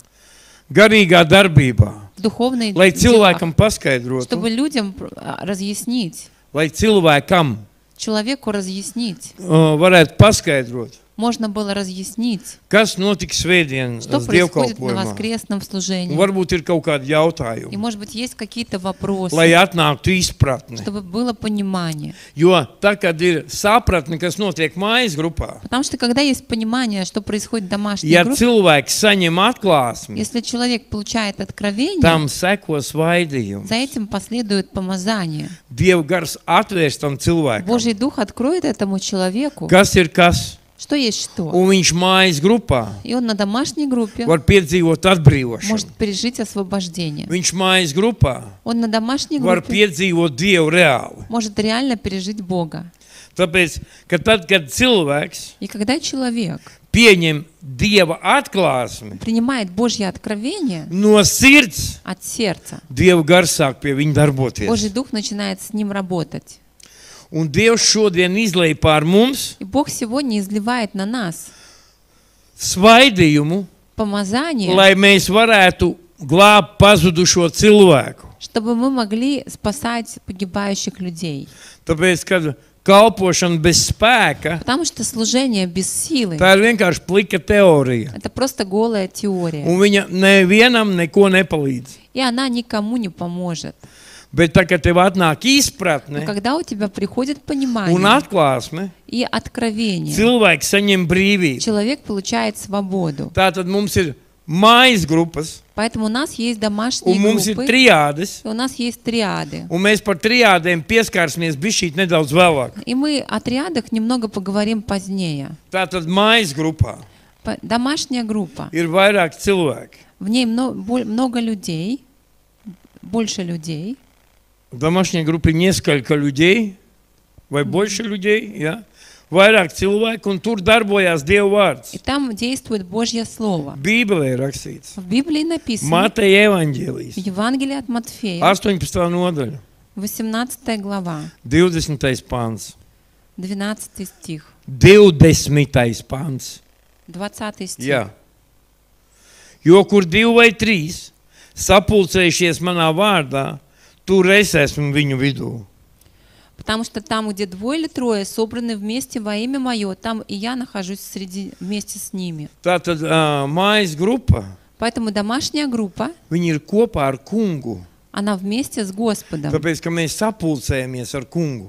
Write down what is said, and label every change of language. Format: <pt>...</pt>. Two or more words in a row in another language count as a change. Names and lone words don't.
<lv>Garīgā darbībā,</lv> <ru>В духовных</ru> <lv>lai</lv> <ru>делах.</ru> <lv>cilvēkam paskaidrotu,</lv> <ru>Чтобы людям разъяснить,</ru> <lv>lai cilvēkam</lv> <ru>человеку разъяснить,</ru> <lv>varētu paskaidrot,</lv> <ru>можно было разъяснить,</ru> <lv>kas notiks svētdien</lv> <ru>что</ru> <lv>uz</lv> <ru>происходит на</ru> <lv>dievkalpojumā.</lv> <ru>воскресном</ru> <lv>Un</lv> <ru>служении.</ru> <lv>varbūt ir kaut kādi</lv> <ru>И,</ru> <lv>jautājumi,</lv> <ru>может быть, есть какие-то вопросы,</ru> <lv>lai atnāktu izpratne.</lv> <ru>чтобы было понимание.</ru> <lv>Jo tā, kad ir sapratne, kas notiek mājas grupā,</lv> <ru>Потому что когда есть понимание, что происходит в домашней</ru> <lv>ja</lv> <ru>группе,</ru> <lv>cilvēks saņem atklāsmi,</lv> <ru>если человек получает откровение,</ru> <lv>tam seko svaidījums.</lv> <ru>за этим последует помазание.</ru> <lv>Dieva gars atvērs tam cilvēkam,</lv> <ru>Божий Дух откроет этому человеку,</ru> <lv>kas ir kas,</lv> <ru>что есть что.</ru> <lv>un viņš mājas grupā</lv> <ru>И он на домашней группе</ru> <lv>var piedzīvot atbrīvošanu.</lv> <ru>может пережить освобождение.</ru> <lv>Viņš mājas grupā</lv> <ru>Он на домашней</ru> <lv>var</lv> <ru>группе</ru> <lv>piedzīvot Dievu reāli.</lv> <ru>может реально пережить Бога.</ru> <lv>Tāpēc, ka tad, kad cilvēks</lv> <ru>И когда человек</ru> <lv>pieņem Dieva atklāsmi</lv> <ru>принимает Божье откровение</ru> <lv>no sirds,</lv> <ru>от сердца,</ru> <lv>Dieva gars sāk pie viņa darboties.</lv> <ru>Божий Дух начинает с ним работать.</ru> <lv>Un Dievs šodien izlej pār mums</lv> <ru>И Бог сегодня изливает на нас</ru> <lv>svaidījumu,</lv> <ru>помазание,</ru> <lv>lai mēs varētu glābt pazudušo cilvēku.</lv> <ru>чтобы мы могли спасать погибающих людей.</ru> <lv>Tāpēc, kad kalpošana bez spēka,</lv> <ru>Потому что служение без силы</ru> <lv>tā ir vienkārši plika teorija.</lv> <ru>это просто голая теория.</ru> <lv>Un viņa nevienam neko nepalīdz.</lv> <ru>И она никому не поможет.</ru> <lv>Bet tā, kad tev atnāk</lv> <ru>Но</ru> <lv>izpratne</lv> <ru>когда у тебя приходит</ru> <lv>un</lv> <ru>понимание</ru> <lv>atklāsme,</lv> <ru>и откровение,</ru> <lv>cilvēks saņem brīvību.</lv> <ru>человек получает свободу.</ru> <lv>Tātad mums ir mājas grupas,</lv> <ru>Поэтому у нас есть</ru> <lv>un</lv> <ru>домашние</ru> <lv>mums ir</lv> <ru>группы,</ru> <lv>triādes,</lv> <ru>и у нас есть триады.</ru> <lv>un mēs par triādēm pieskārsimies bišķīt nedaudz vēlāk.</lv> <ru>И мы о триадах немного поговорим позднее.</ru> <lv>Tātad mājas grupā</lv> <ru>Домашняя группа.</ru> <lv>ir vairāk cilvēki.</lv> <ru>В ней много людей, больше людей. В домашней группе несколько людей, vai больше людей,</ru> <lv>ja? Vairāk cilvēku, un tur darbojās Dieva vārds.</lv> <ru>И там действует Божье Слово.</ru> <lv>Bībelē ir rakstīts.</lv> <ru>В Библии написано,</ru> <lv>Mateja</lv> <ru>в</ru> <lv>evaņģēlijs,</lv> <ru>Евангелии от Матфея,</ru> <lv>18. nodaļa,</lv> <ru>18 глава,</ru> <lv>20. pāns.</lv> <ru>12 стих,</ru> <lv>20. pāns.</lv> <ru>20 стих.</ru> <lv>Jā. Jo kur 2 vai 3 sapulcējušies manā vārdā, tur es esmu viņu vidū.</lv> <ru>Потому что там, где 2 или 3 собраны вместе во имя Мое, там и я нахожусь вместе с ними.</ru> <lv>Tātad mājas grupa,</lv> <ru>Поэтому домашняя группа,</ru> <lv>viņi ir kopā ar kungu.</lv> <ru>она вместе с Господом.</ru> <lv>Tāpēc, ka mēs sapulcējamies ar kungu.</lv>